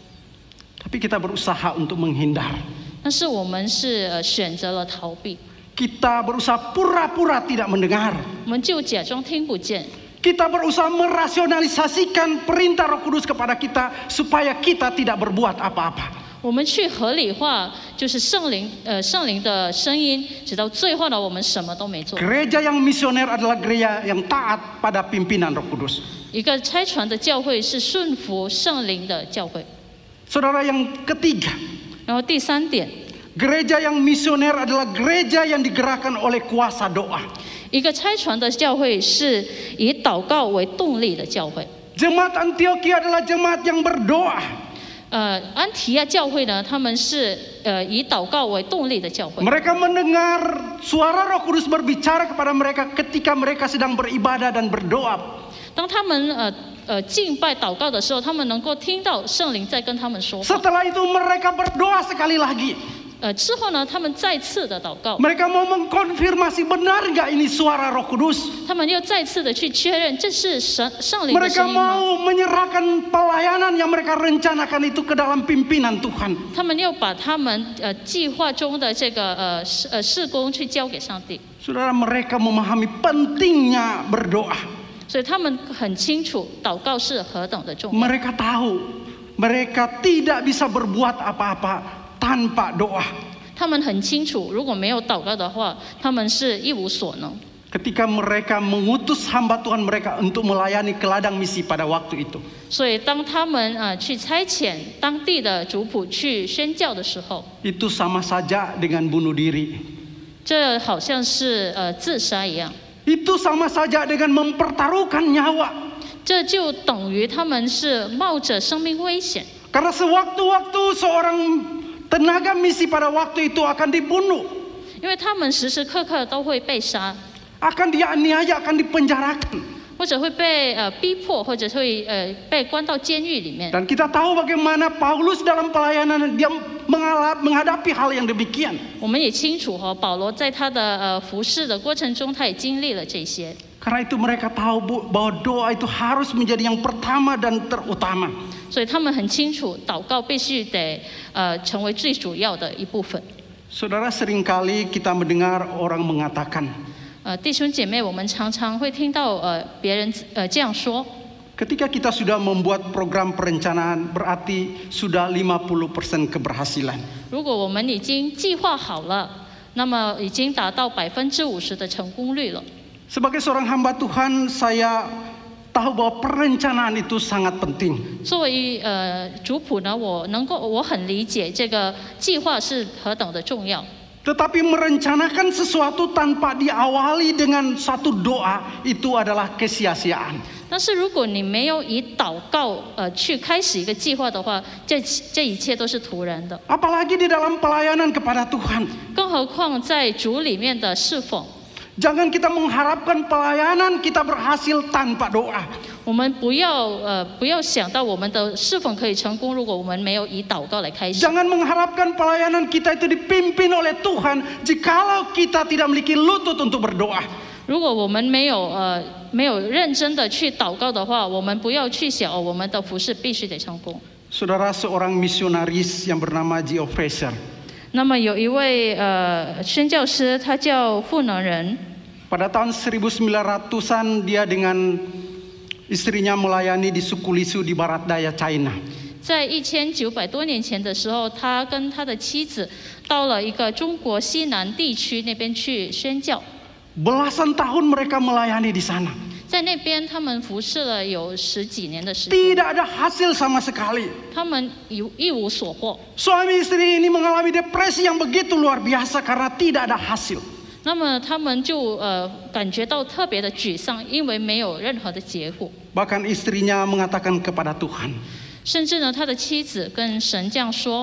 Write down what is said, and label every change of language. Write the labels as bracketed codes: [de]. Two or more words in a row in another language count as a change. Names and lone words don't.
[id] tapi kita berusaha untuk menghindar. [zh] 但是我们是选择了逃避， [id] Kita berusaha pura-pura tidak mendengar. [zh] 我们就假装听不见。 [id] Kita berusaha merasionalisasikan perintah Roh Kudus kepada kita supaya kita tidak berbuat apa-apa. [zh] 我们去合理化，就是圣灵的声音，直到最后呢，我们什么都没做。 [id] Gereja yang misioner adalah gereja yang taat pada pimpinan Roh Kudus. [zh] 一个差传的教会是顺服圣灵的教会。 [id] Saudara, yang ketiga, [zh] 然后第3点， [id] gereja yang misioner adalah gereja yang digerakkan oleh kuasa doa. [zh] 一个差传的教会是以祷告为动力的教会。 [id] Jemaat Antioquia adalah jemaat yang berdoa. [zh] 安提亚教会呢，他们是以祷告为动力的教会。 [id] Mereka mendengar suara Roh Kudus berbicara kepada mereka ketika mereka sedang beribadah dan berdoa. [zh] 当他们敬拜祷告的时候，他们能够听到圣灵在跟他们说话。 [id] Setelah itu mereka berdoa sekali lagi. [zh] 之后呢，他们再次的祷告， [id] Mereka mau mengkonfirmasi benar nggak ini suara Roh Kudus. [zh] 他们又再次的去确认这是圣灵的 [id] Mereka [zh] 声音吗？ [id] mau menyerahkan pelayanan yang mereka rencanakan itu ke dalam pimpinan Tuhan. [zh] 他们又把他们计划中的这个事工去交给上帝。 [id] Saudara, mereka memahami pentingnya berdoa. [zh] 所以他们很清楚祷告是何等的重要。 [id] Mereka tahu mereka tidak bisa berbuat apa-apa tanpa doa. [zh] 他们很清楚，如果没有祷告的话，他们是一无所能。 [id] Ketika mereka mengutus hamba Tuhan mereka untuk melayani ke ladang misi pada waktu itu. [zh] 所以当他们去差遣当地的族谱去宣教的时候， [id] Itu sama saja dengan bunuh diri. [zh] 这好像是自杀一样。 [id] Itu sama saja dengan mempertaruhkan nyawa. [zh] 这就等于他们是冒着生命危险， [id] Karena sewaktu-waktu seorang tenaga misi pada waktu itu akan dibunuh, [zh] 因为他们时时刻刻都会被杀， [id] akan dianiaya, akan dipenjarakan. [zh] 或者会被逼迫，或者会被关到监狱里面。 [id] Dan kita tahu bagaimana Paulus dalam pelayanan dia menghadapi hal yang demikian. [zh] 我们也清楚保罗在他的服侍的过程中，他也经历了这些。 [id] Karena itu mereka tahu bahwa doa itu harus menjadi yang pertama dan terutama. [zh] 所以他们很清楚，祷告必须得成为最主要的一部分。 [id] Saudara, seringkali kita mendengar orang mengatakan, [zh] 弟兄姐妹，我们常常会听到别人这样说。 [id] ketika kita sudah membuat program perencanaan berarti sudah 50% keberhasilan. [zh] 如果我们已经计划好了，那么已经达到50%的成功率了。 [id] Sebagai seorang hamba Tuhan, saya tahu bahwa perencanaan itu sangat penting. [zh] 作为主仆呢，我很理解这个计划是何等的重要。 [id] Tetapi merencanakan sesuatu tanpa diawali dengan satu doa itu adalah kesia-siaan. [zh] 但是如果你没有以祷告去开始一个计划的话，这一切都是徒然的。 [id] Apalagi di dalam pelayanan kepada Tuhan. [zh] 更何况在主里面的侍奉， [id] Jangan kita mengharapkan pelayanan kita berhasil tanpa doa. [zh] 我们不要想到我们的侍奉可以成功，如果我们没有以祷告来开始。 [id] Jangan mengharapkan pelayanan kita itu dipimpin oleh Tuhan jikalau kita tidak memiliki lutut untuk berdoa. [zh] 如果我们没有认真的去祷告的话，我们不要去想我们的服事必须得成功。 [id] Saudara, seorang misionaris yang bernama Gio Fraser. [zh] 那么有一位宣教师，他叫赋能人。 [id] Pada tahun 1900-an dia dengan istrinya melayani di suku Lisu di barat daya China. [zh] 在1900多年前的时候，他跟他的妻子到了一个中国西南地区那边去宣教。 [id] Belasan tahun mereka melayani di sana. [zh] 在那边他们服侍了有10几年的时间， [id] Tidak ada hasil sama sekali. [zh] 他们一无所获。 [id] Suami istri ini mengalami depresi yang begitu luar biasa karena tidak ada hasil. [zh] 那么他们就感觉到特别的沮丧，因为没有任何的结果。 [id] Bahkan istrinya mengatakan kepada Tuhan, [zh] 甚至呢，他的妻子跟神这样说，